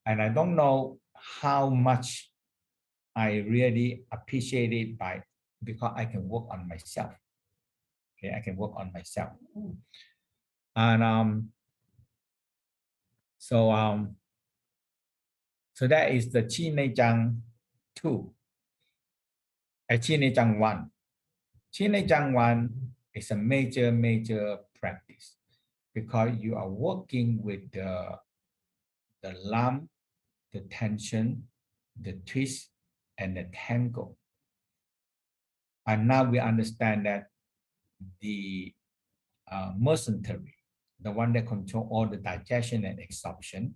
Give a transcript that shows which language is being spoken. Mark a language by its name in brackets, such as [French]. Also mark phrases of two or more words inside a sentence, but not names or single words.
[English] And I don't know how much I really appreciate it because I can work on myself. Okay, I can work on myself. And so that is the Chi Nei Chang 2. Chi Nei Chang 1. Chi Nei Chang 1 is a major practice because you are working with the lump, the tension, the twist, and the tangle. And now we understand that the mesentery, the one that control all the digestion and absorption,